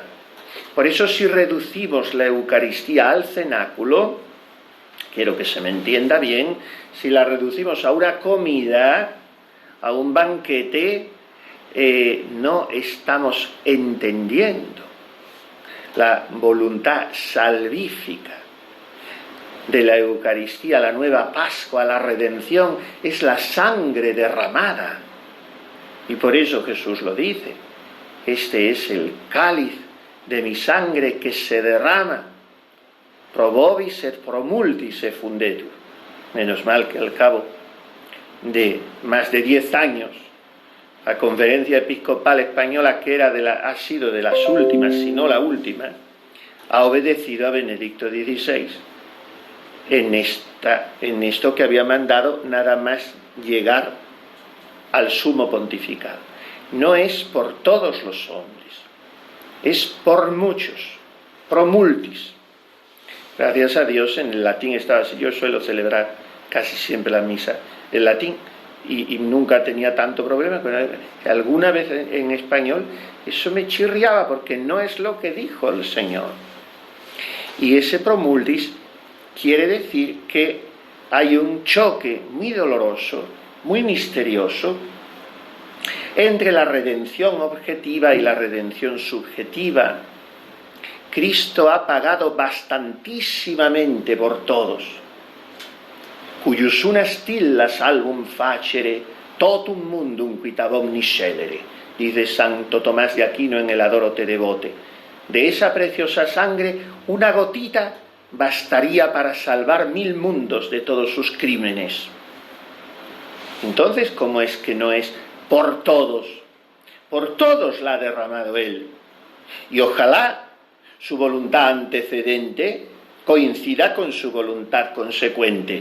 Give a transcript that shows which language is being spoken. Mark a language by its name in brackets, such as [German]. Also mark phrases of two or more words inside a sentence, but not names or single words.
[Spanish] Por eso, si reducimos la Eucaristía al cenáculo, quiero que se me entienda bien, si la reducimos a una comida, a un banquete, no estamos entendiendo la voluntad salvífica de la Eucaristía, la nueva Pascua, la redención, es la sangre derramada. Y por eso Jesús lo dice, este es el cáliz de mi sangre que se derrama, [Latin] pro vobis et pro multis effundetur. [Spanish] Menos mal que al cabo de más de 10 años, la Conferencia Episcopal Española, que ha sido de las últimas, si no la última, ha obedecido a Benedicto XVI en esto que había mandado nada más llegar al sumo pontificado. No es por todos los hombres, es por muchos, [Latin] pro multis. [Spanish] Gracias a Dios en el latín estaba así. Yo suelo celebrar casi siempre la misa en latín y nunca tenía tanto problema. Alguna vez en español eso me chirriaba porque no es lo que dijo el Señor. Y ese [Latin] pro multis [Spanish] quiere decir que hay un choque muy doloroso, muy misterioso, entre la redención objetiva y la redención subjetiva. Cristo ha pagado bastantísimamente por todos. [Latin] Cuius una stilla salvum facere, totum mundum quita omnis scelere, [Spanish] dice Santo Tomás de Aquino en el Adoro te devote. De esa preciosa sangre, una gotita bastaría para salvar 1000 mundos de todos sus crímenes. Entonces, ¿cómo es que no es por todos? Por todos la ha derramado Él. Y ojalá su voluntad antecedente coincida con su voluntad consecuente.